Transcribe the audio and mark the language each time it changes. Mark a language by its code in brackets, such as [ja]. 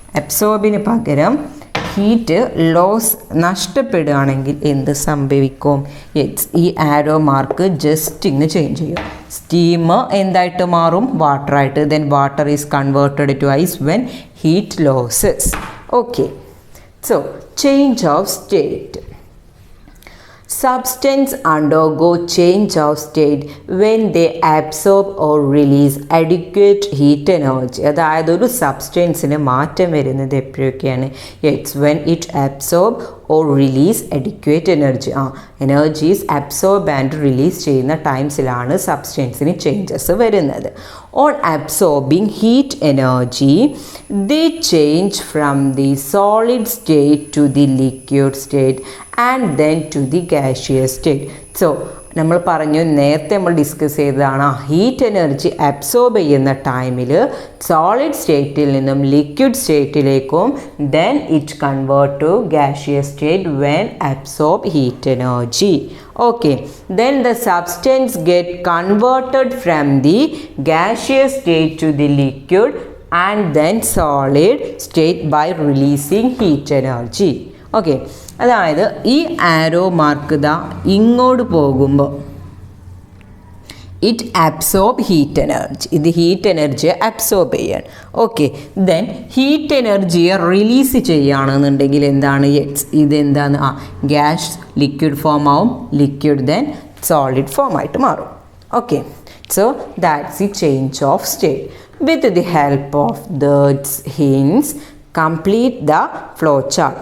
[ml] അബ്സോർബിന് പകരം heat loss നഷ്ടപ്പെടുകയാണെങ്കിൽ എന്ത് സംഭവിക്കും? ഈ ആരോ മാർക്ക് ജസ്റ്റ് ഇങ്ങനെ ചേഞ്ച് ചെയ്യും. സ്റ്റീം എന്തായിട്ട് മാറും? വാട്ടറായിട്ട്. [en] Then water is converted to ice when heat losses. Okay, so change of state. Substances undergo change of state when they absorb or release adequate heat energy. [ml] അതായത് ഒരു സബ്സ്റ്റൻസിന് മാറ്റം വരുന്നത് എപ്പോഴൊക്കെയാണ്? [en] It's when it absorb or release adequate energy. [ml] Energies absorb and release ചെയ്യുന്ന ടൈംസിലാണ് സബ്സ്റ്റൻസിന് changes വരുന്നത്. [en] On absorbing heat energy they change from the solid state to the liquid state and then to the gaseous state. [ml] So നമ്മൾ പറഞ്ഞു, നേരത്തെ നമ്മൾ discuss ചെയ്തതാണ് heat energy absorb ചെയ്യുന്ന ടൈമിൽ solid സ്റ്റേറ്റിൽ നിന്നും liquid സ്റ്റേറ്റിലേക്കും [en] Then it convert to gaseous state when absorb heat energy. Okay, then the substance get converted from the gaseous state to the liquid and then solid state by releasing heat energy. Okay, അതായത് ഈ arrow mark ഇങ്ങോട്ട് പോകുമ്പോൾ it absorb heat energy. [ml] ഇത് heat എനർജിയെ absorb ചെയ്യാണ്. Okay, then heat എനർജിയെ release ചെയ്യുകയാണെന്നുണ്ടെങ്കിൽ എന്താണ്? ഇതെന്താണ്? Gas liquid form ആവും, ലിക്വിഡ് ദെൻ സോളിഡ് ഫോം ആയിട്ട് മാറും. [en] Okay, so that's the change of state. With the help of these hints, complete the flow chart.